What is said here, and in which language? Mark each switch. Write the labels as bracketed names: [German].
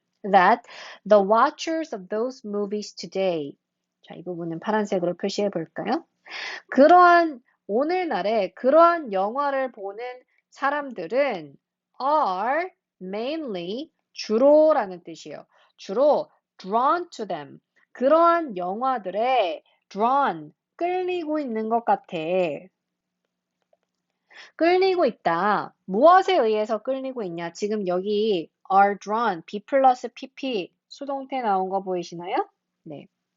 [English] That the watchers of those movies today. [Korean] 자, 이 부분은 파란색으로 표시해 볼까요? 오늘날에 그러한 영화를 보는 사람들은 [English] are mainly [Korean] 주로라는 뜻이에요. 주로 [English] drawn to them. [Korean] 그러한 영화들에 drawn 끌리고 있는 것 같아. 끌리고 있다. 무엇에 의해서 끌리고 있냐? 지금 여기 [English] are drawn, [Korean] be 플러스 pp 수동태 나온 거 보이시나요? 네.